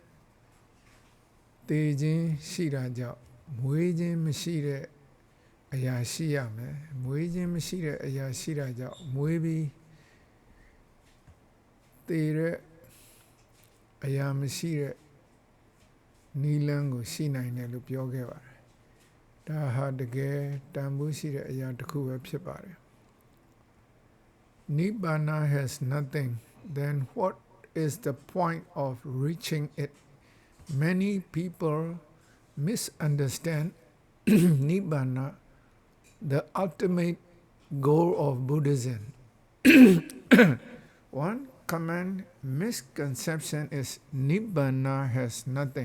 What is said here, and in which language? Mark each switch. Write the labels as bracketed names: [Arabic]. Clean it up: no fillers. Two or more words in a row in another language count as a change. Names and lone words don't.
[Burmese] သေခြင်းရှိတာကြောင့်မွေးခြင်းမရှိတဲ့အရာရှိရမယ်မွေးခြင်းမရှိတဲ့အရာရှိတာကြောင့်မွေးပြီး သေတဲ့အရာမရှိတဲ့နီလန်းကိုရှိနိုင်တယ်လို့ပြောခဲ့ပါတယ်ဒါဟာတကယ်တန်ဖိုးရှိတဲ့အရာတစ်ခုပဲဖြစ်ပါတယ် [English] Nibbana has nothing then what is the point of reaching it many people misunderstand Nibbana the ultimate goal of Buddhism one common misconception is Nibbana has nothing.